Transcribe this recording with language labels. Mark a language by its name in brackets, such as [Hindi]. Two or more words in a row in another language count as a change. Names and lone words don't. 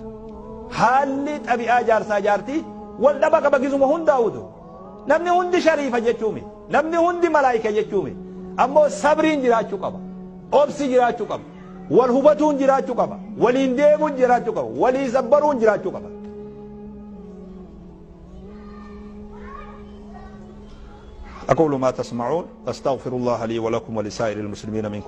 [Oromo] Haalli xabi'aa jaarsaa jaartii wal dhaba qaba gisuma hundaa'utu namni hundi shariifa jechuumi namni hundi malaayika jechuumi ammoo sabriin jiraachuu qaba obsi jiraachuu qaba wal hubatuun jiraachuu qaba waliin deemuun jiraachuu qaba walii sabbaruun jiraachuu qaba. [Arabic] أقول ما تسمعون أستغفر الله لي ولكم ولسائر المسلمين من كل